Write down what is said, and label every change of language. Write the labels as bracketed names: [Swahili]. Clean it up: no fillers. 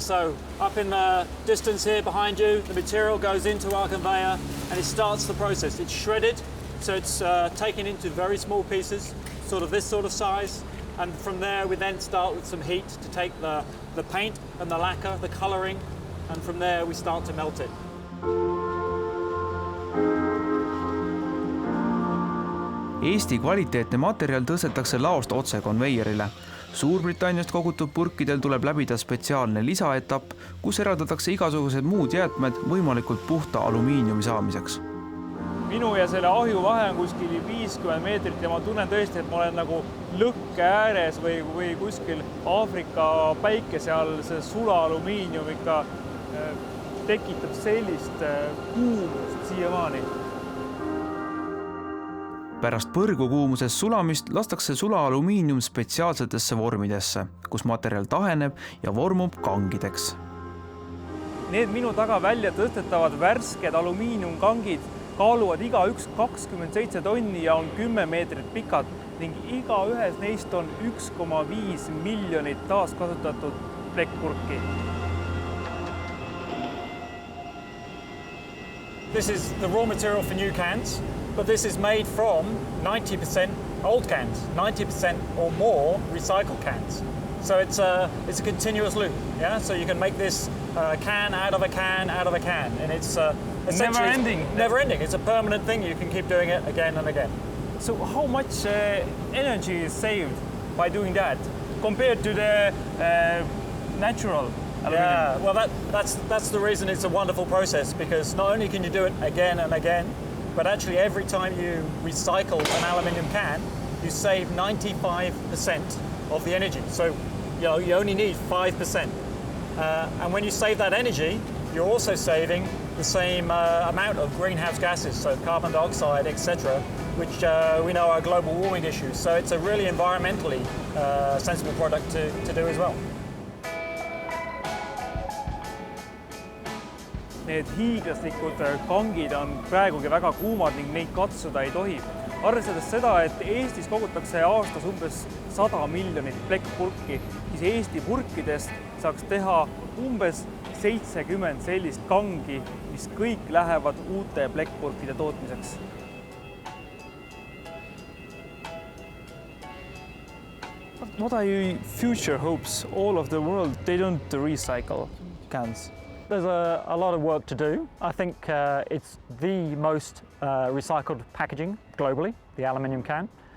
[English] So up in the distance here behind you, the material goes into our conveyor and it starts the process. It's shredded, so it's taken into very small pieces, sort of this sort of size. And from there we then start with some heat to take the paint and the lacquer, the colouring, and from there we start to melt it. [Estonian] Eesti kvaliteetne materjal tõstetakse laost otse konveierile. Suurbritanniast kogutud purkidel tuleb läbida spetsiaalne lisaetapp, kus eraldatakse igasugused muud jäätmed võimalikult puhta alumiiniumi saamiseks. Minu ja selle ahju vahe on kuskil 50 meetrit ja ma tunnen tõesti, et ma olen nagu lõkke ääres või kuskil Aafrika päikese all. See sula alumiinium ikka tekitab sellist kuumust siiamaani. Pärast põrgukuumuses sulamist lastakse sula alumiinium spetsiaalsetesse vormidesse, kus materjal taheneb ja vormub kangideks. Need minu taga välja tõstetavad värsked alumiiniumkangid kaaluvad igaüks 27 tonni ja on 10 meetrit pikad ning iga ühes neist on 1,5 miljonit taaskasutatud plekkpurki. [English] This is the raw material for new cans, but this is made from 90% old cans, 90% or more recycled cans. So it's a continuous loop, yeah? So you can make this can out of a can out of a can, and it's essentially never ending. It's a permanent thing. You can keep doing it again and again. So how much energy is saved by doing that compared to the natural aluminum? Yeah, well that's the reason it's a wonderful process, because not only can you do it again and again, but actually every time you recycle an aluminium can, you save 95% of the energy. So you only need 5%. And when you save that energy, you're also saving the same amount of greenhouse gases, so carbon dioxide, etc., which we know are global warming issues. So it's a really environmentally sensible product to do as well. [Estonian] Need hiiglaslikud kangid on praegugi väga kuumad ning neid katsuda ei tohi. Arvestades seda, et Eestis kogutakse aastas umbes 100 miljonit plekkpurki, siis Eesti purkidest saaks teha umbes 70 sellist kangi, mis kõik lähevad uute plekkpurkide tootmiseks. [English] What are your future hopes? All of the world, they don't recycle cans. There's a lot of work to do. I think it's the most recycled packaging globally, the aluminium can.